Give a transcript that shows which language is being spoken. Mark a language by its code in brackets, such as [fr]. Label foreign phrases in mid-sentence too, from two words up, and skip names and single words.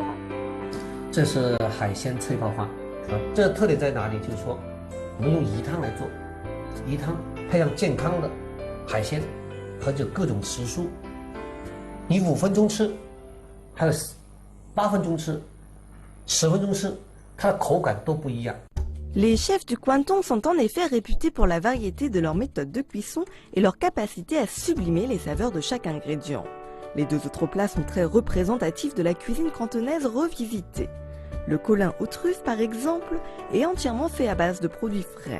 [zh] 这是海鲜脆泡饭，这个特点在哪里？就是说，我们用鱼汤来做，鱼汤配上健康的海鲜和这各种时蔬，你5分钟吃，还有8分钟吃，10分钟吃，它的口感都不一样。 [fr] Les chefs du Guangdong sont en effet réputés pour la variété de leur méthode de cuisson et leur capacité à sublimer les saveurs de chaque ingrédient. Les 2 autres plats sont très représentatifs de la cuisine cantonaise revisitée. Le colin aux truffes, par exemple, est entièrement fait à base de produits frais.